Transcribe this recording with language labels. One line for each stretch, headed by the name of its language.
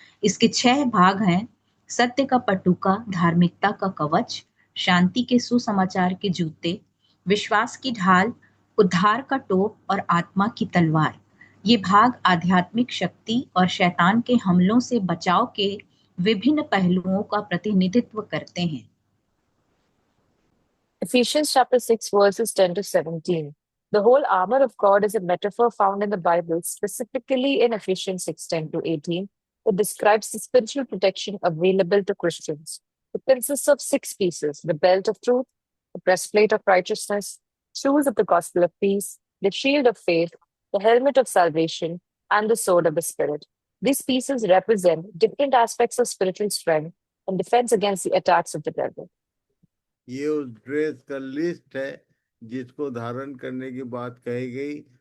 Hindi: इसके 6 भाग हैं: सत्य का पटुका, धार्मिकता का कवच, शांति के सुसमाचार के जूते, विश्वास की ढाल, उद्धार का टोप और आत्मा की तलवार। ये भाग आध्यात्मिक शक्ति और शैतान के हमलों से बचाव के विभिन्न पहलुओं का प्रतिनिधित्व करते हैं।
English: Ephesians chapter 6, verses 10 to 17. The whole armor of God is a metaphor found in the Bible, specifically in Ephesians 6:10 to 18, that describes the spiritual protection available to Christians. It consists of 6 pieces: the belt of truth, the breastplate of righteousness, shoes of the gospel of peace, the shield of faith, the helmet of salvation, and the sword of the Spirit. These pieces represent different aspects of spiritual strength and defense against the attacks of the devil.
Hindi: ये उस dress का list है जिसको धारण करने की बात कही गई।